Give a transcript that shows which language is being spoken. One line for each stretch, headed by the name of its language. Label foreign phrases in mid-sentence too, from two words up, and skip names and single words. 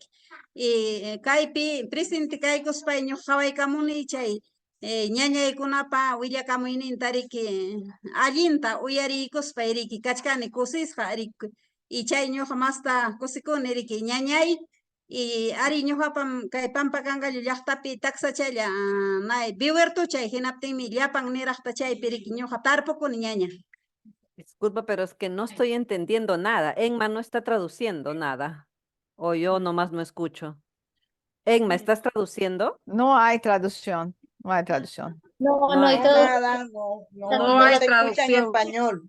Quechua: Y kaypi presente kaykuspay ñuqa qhawaykamuni chay ñañaykunapa willakamuyninta riki allinta uyariykuspay riki kachkani kusisqa riki. Y chay ñuqa masta kusikuni riki ñañay. Y ari ñuqapam kay Pampa Cangayu llaqtapi taksachalla nay biwertu chay hinaptinmi llapan niraqta chaypi riki ñuqa tarpukuni ñaña.
Spanish: Disculpa, pero es que no estoy entendiendo nada. Enma no está traduciendo nada. O yo nomás no escucho. Enma, ¿estás traduciendo? No hay traducción. No hay traducción. No, No hay Nada, no hay se escucha en traducción. español.